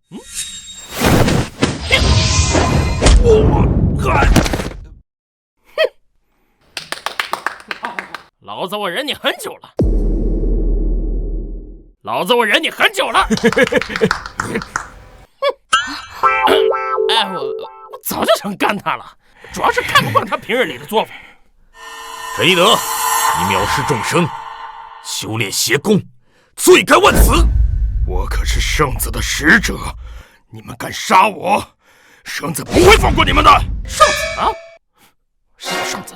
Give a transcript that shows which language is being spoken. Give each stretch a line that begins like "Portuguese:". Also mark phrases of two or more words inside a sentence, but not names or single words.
Chinese: 老子我忍你很久了，老子我忍你很久了。哎，我早就想干他了，主要是看不慣他平日裡的做法。陳一德，你藐視眾生，修煉邪功，罪該萬死。我可是聖子的使者，你們敢殺我，聖子不會放過你們的。聖子啊？什麼聖子？